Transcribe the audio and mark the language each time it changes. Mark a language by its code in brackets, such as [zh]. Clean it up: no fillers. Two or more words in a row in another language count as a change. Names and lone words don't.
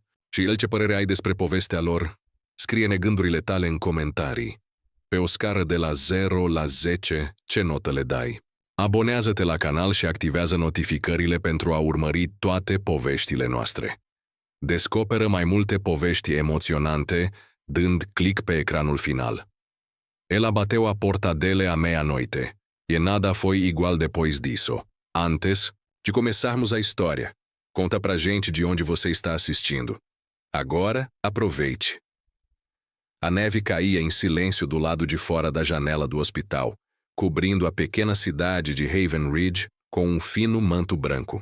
[ro] Și el, ce părere ai despre povestea lor? Scrie-ne gândurile tale în comentarii. Pe o scară de la 0 la 10, ce notă le dai? Abonează-te la canal și activează notificările pentru a urmări toate poveștile noastre. Descoperă mai multe povești emoționante dând click pe ecranul final. [pt] Ela bateu a porta dele à meia-noite, e nada foi igual depois disso. Antes de começarmos a história, conta pra gente de onde você está assistindo. Agora, aproveite. A neve caía em silêncio do lado de fora da janela do hospital, cobrindo a pequena cidade de Haven Ridge com um fino manto branco.